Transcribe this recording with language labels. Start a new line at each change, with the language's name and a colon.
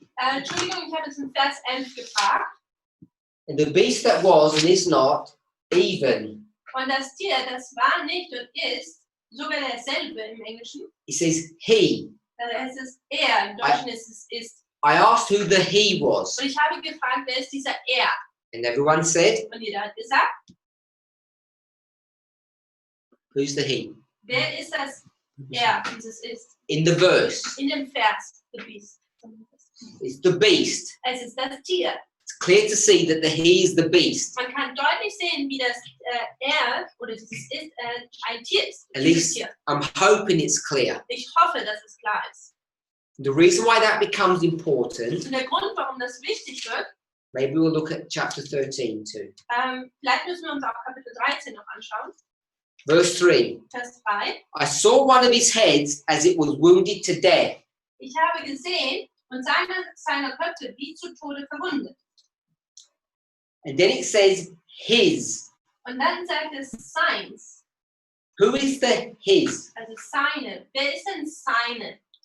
German: Entschuldigung, ich habe es in Vers 11 gefragt.
English: And the beast that was and is not, even.
German: Und das Tier, das war nicht und ist sogar derselbe im Englischen.
English: It says he.
German: Da heißt es er, im Deutschen ist es ist.
English: I asked who the he was.
German: Und ich habe gefragt, wer ist dieser er?
English: And everyone said,
German: Und jeder hat gesagt,
English: who's the he?
German: wer ist das er, dieses ist?
English: In the verse,
German: In dem Vers,
English: the beast. it's the beast.
German: Es ist das Tier.
English: It's clear to see that the he is the beast.
German: Man kann deutlich sehen, wie das er oder dieses ist ein Tier ist.
English: At
German: Dieses Tier.
English: I'm hoping it's clear.
German: Ich hoffe, dass es klar ist.
English: The reason why that becomes important,
German: Und der Grund, warum das wichtig wird,
English: maybe we'll look at chapter 13 too.
German: vielleicht müssen wir uns auch Kapitel 13 noch anschauen.
English: Verse 3.
German: Vers 3.
English: I saw one of his heads as it was wounded to death.
German: Ich habe gesehen und seiner Köpfe wie zu Tode verwundet.
English: And then it says his.
German: Und dann sagt es seins,
English: Who is the his?
German: also seine. Wer ist denn seine?